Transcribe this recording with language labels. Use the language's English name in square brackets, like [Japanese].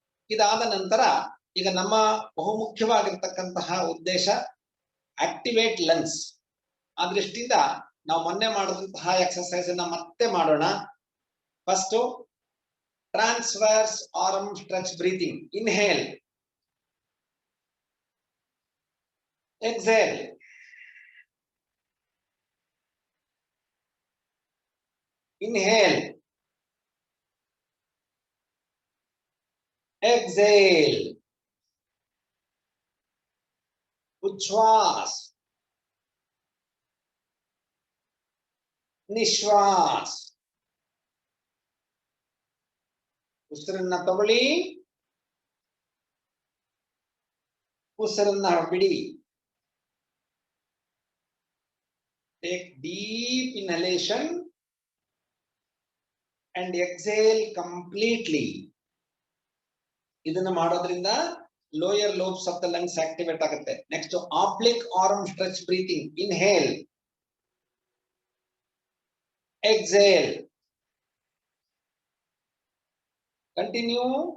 [Kannada] ಇದಾದ ನಂತರ ಈಗ ನಮ್ಮ ಬಹುಮುಖ್ಯವಾಗಿರ್ತಕ್ಕಂತಹ ಉದ್ದೇಶ ಆಕ್ಟಿವೇಟ್ ಲಂಗ್ಸ್. ಆ ದೃಷ್ಟಿಯಿಂದ ನಾವು ಮೊನ್ನೆ ಮಾಡಿದಂತಹ ಎಕ್ಸರ್ಸೈಸ್ ಅನ್ನ ಮತ್ತೆ ಮಾಡೋಣ. [English] First transverse arm stretch breathing. Inhale, exhale, inhale, exhale, [Hindi] उच्छ्वास, निश्वास. [Kannada] ಉಸಿರನ್ನ ತಗೊಳ್ಳಿ, ಉಸಿರನ್ನ ಬಿಡಿ. [English] Take deep inhalation and exhale completely. [Kannada] ಇದನ್ನ ಮಾಡೋದ್ರಿಂದ lower lobes of the lungs activate ಆಗುತ್ತೆ. [English] Next oblique arm stretch breathing. Inhale, exhale, continue.